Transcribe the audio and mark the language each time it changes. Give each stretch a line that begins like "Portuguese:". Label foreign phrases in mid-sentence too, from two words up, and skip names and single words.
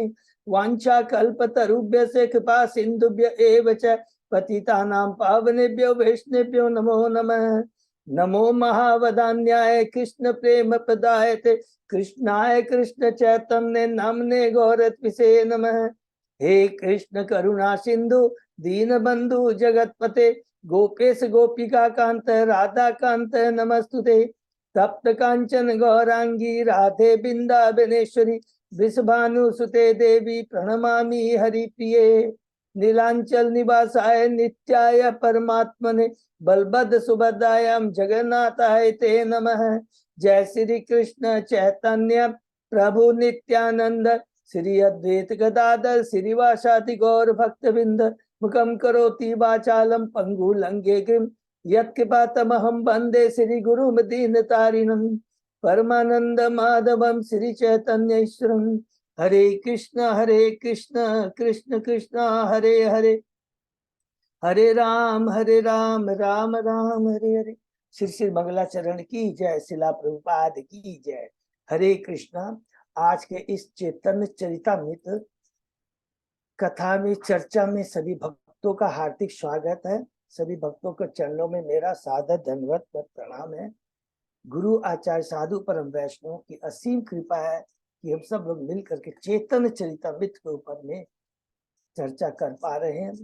Sanskrit: वांछा कल्पतरुभ्य से कृपा सिंधुभ्य एव च पतितानां पावनेभ्यो वैष्णवेभ्यो नमो नमः। नमो महावदान्याय कृष्ण प्रेम प्रदायते कृष्णाय कृष्ण चैतन्य नामने गौरत्विषे नमः। हे कृष्ण करुणा सिंधु दीन बंधु जगतपते गोपेश गोपिका कांत राधा कांत नमस्तुते। तप्त कांचन गौरांगी राधे बिंदाबनेश्वरी वृषभानुसुते देवी प्रणमामि हरिप्रिये। नीलांचल निवासाय नित्याय परमात्मने बलभद्र सुभद्रायां जगन्नाथाय ते नमः। जय श्री कृष्ण चैतन्य प्रभु नित्यानंद श्री अद्वैत गदाधर श्रीवासादि गौर भक्तवृंद। मुखम करोति वाचालम पंगु लंघे गिरिम यत्कृपातमहं वंदे श्री गुरुम दीनतारिणं। परमानंद माधवम श्री चैतन्य ईश्वरम। हरे कृष्ण कृष्ण कृष्ण हरे हरे हरे राम राम राम हरे हरे।
Hindi: श्री श्री मंगलाचरण की जय, शिला प्रभुपाद की जय। हरे कृष्णा। आज के इस चैतन्य चरितामृत कथा में चर्चा में सभी भक्तों का हार्दिक स्वागत है। सभी भक्तों के चरणों में मेरा सादर दंडवत प्रणाम है। गुरु आचार्य साधु परम वैष्णव की असीम कृपा है कि हम सब लोग मिल करके चैतन्य चरितामृत के ऊपर में चर्चा कर पा रहे हैं।